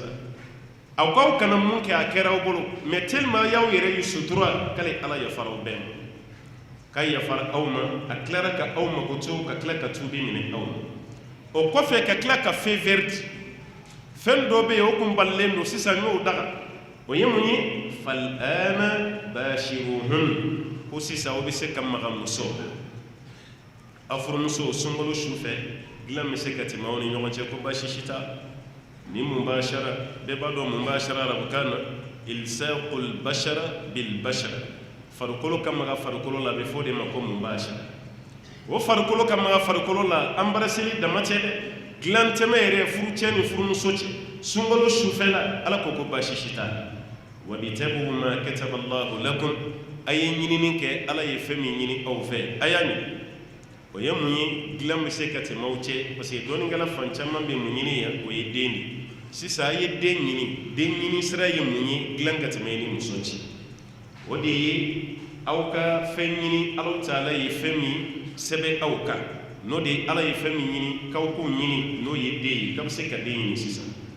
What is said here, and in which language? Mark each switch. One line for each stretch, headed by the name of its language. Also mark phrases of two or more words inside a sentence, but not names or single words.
Bambara: aw k'aw kana mun kɛ a kɛra aw bolo
French: mais tellement
Bambara: y'aw yɛrɛ yi sutura k'ale ala yafara aw bɛɛ ma ka yafara aw ma a tilara ka aw mako to ka tila ka tuubi minɛ aw ma o kɔfɛ ka tila ka fɛn wɛrɛ di fɛn dɔ bɛ yen o kun balilen don sisan y'o daga o ye mun ye
Arabic: فالآن باشروهن
Bambara: ko sisan o bɛ se ka maga muso a furumuso sunkalo sufɛ dilan bɛ se ka tɛmɛ aw ni ɲɔgɔn cɛ ko baasi si t'a ni mubashara bɛɛ b'a dɔn mubashara arabukan na
Arabic: إلصاق البشرة بالبشرة
Bambara: farikolo ka maga farikolo la a bɛ fɔ o de ma ko mubashara o farikolo ka maga farikolo la an baraseli dama tɛ dɛ dilan tɛmɛ yɛrɛ furucɛ ni furumuso cɛ sunkalo sufɛla ala ko baasi si t'a la
Arabic: وابتغوا ما كتب الله لكم
Bambara: a ye ɲinini kɛ ala ye fɛn min ɲini aw fɛ a y'a ɲini o ye mun ye dilan bɛ se ka tɛmɛ aw cɛ
French: parce que
Bambara: dɔɔninkɛla fan caman bɛ mun ɲini yan o ye den de sisan a ye den ɲini sira ye mun ye dilan ka tɛmɛ i ni muso cɛ o de ye aw ka fɛn ɲini ala taala ye fɛn min sɛbɛn aw kan n'o de ye ala ye fɛn min ɲini k'aw k'o ɲini n'o ye den ye k'a bɛ se ka den ɲini sisan